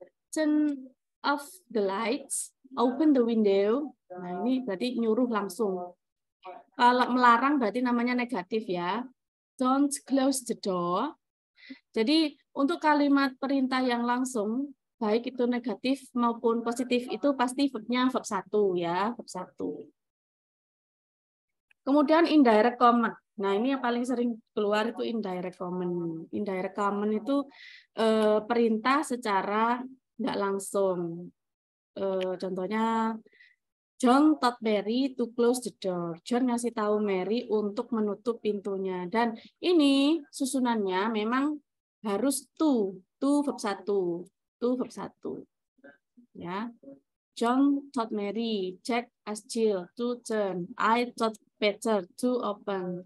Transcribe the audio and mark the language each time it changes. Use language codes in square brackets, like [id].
[en] Turn off the lights, open the window. [id] Nah, ini berarti nyuruh langsung. Kalau melarang berarti namanya negatif ya. [en] Don't close the door. [id] Jadi untuk kalimat perintah yang langsung, baik itu negatif maupun positif, itu pasti verbnya verb 1 ya, verb 1. Kemudian indirect command. Nah, ini yang paling sering keluar itu indirect command. Indirect command itu perintah secara nggak langsung. Contohnya, [en] John told Mary to close the door. [id] John ngasih tahu Mary untuk menutup pintunya. Dan ini susunannya memang harus to verb 1. [en] To verb 1. Ya. John told Mary, Jack asked Jill to turn. I thought better to open.